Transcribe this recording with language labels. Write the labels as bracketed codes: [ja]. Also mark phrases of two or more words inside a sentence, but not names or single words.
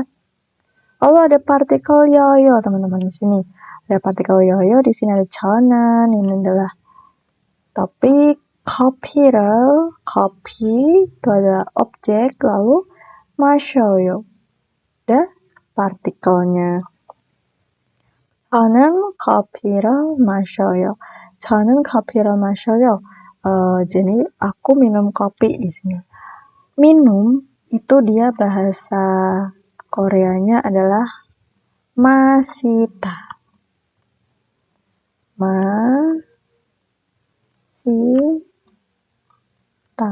[id] Lalu ada partikel yoyo, teman-teman di sini. Ada partikel yoyo, di sini ada chonan, ini adalah topik, kopi를, kopi itu adalah objek, lalu 마셔요, ada partikelnya. [ko] 저는 커피를 마셔요. 저는 커피를 마셔요. [id] Jadi aku minum kopi di sini. Minum itu dia bahasa Koreanya adalah masita. Masita.